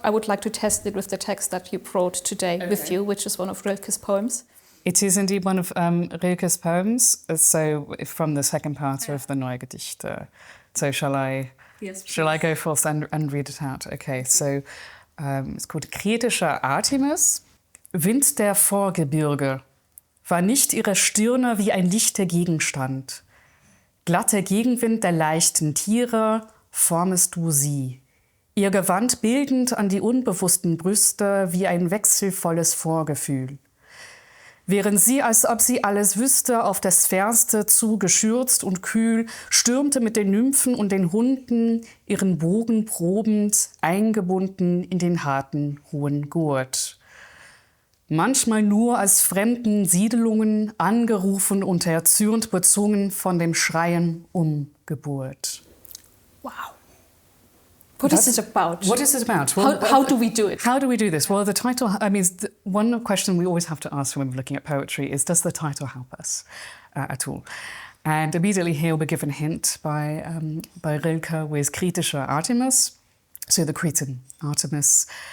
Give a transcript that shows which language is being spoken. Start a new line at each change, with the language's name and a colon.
English: I would like to test it with the text that you brought today with you, which is one of Rilke's poems. It is indeed one of Rilke's poems, so from the second part of the Neue Gedichte. So shall I go forth and read it out? Okay, so it's called Kritischer Artemis.
German: Wind der Vorgebirge, war nicht ihre Stirne wie ein lichter Gegenstand. Glatter Gegenwind der leichten Tiere, formest du sie. Ihr Gewand bildend an die unbewussten Brüste wie ein wechselvolles Vorgefühl. Während sie, als ob sie alles wüsste, auf das Fernste zu geschürzt und kühl, stürmte mit den Nymphen und den Hunden, ihren Bogen probend, eingebunden in den harten, hohen Gurt. Manchmal nur als fremden Siedelungen, angerufen und erzürnt bezwungen von dem Schreien um Geburt.
English: Wow. What is it about? What is it about? Well, how do we do it? How do we do this? Well, the title, one question we always have to ask when we're looking at poetry is, does the title help us at all? And immediately here we're given a hint by Rilke with Kritischer Artemis, so the Cretan Artemis.